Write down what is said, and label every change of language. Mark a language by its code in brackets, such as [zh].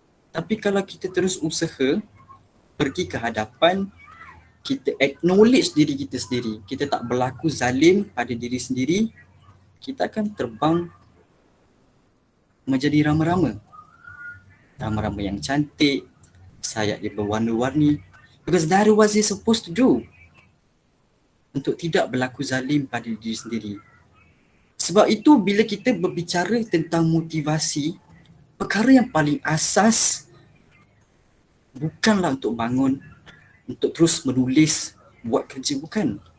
[ms] Tapi kalau kita terus usaha pergi ke hadapan, kita acknowledge diri kita sendiri, kita tak berlaku zalim pada diri sendiri, kita akan terbang menjadi rama-rama. Rama-rama yang cantik, sayap dia berwarna-warni. [en] Because that is what you're supposed to do. [ms] Untuk tidak berlaku zalim pada diri sendiri. Sebab itu bila kita berbicara tentang motivasi, perkara yang paling asas bukanlah untuk bangun, untuk terus menulis, buat kerja, bukan.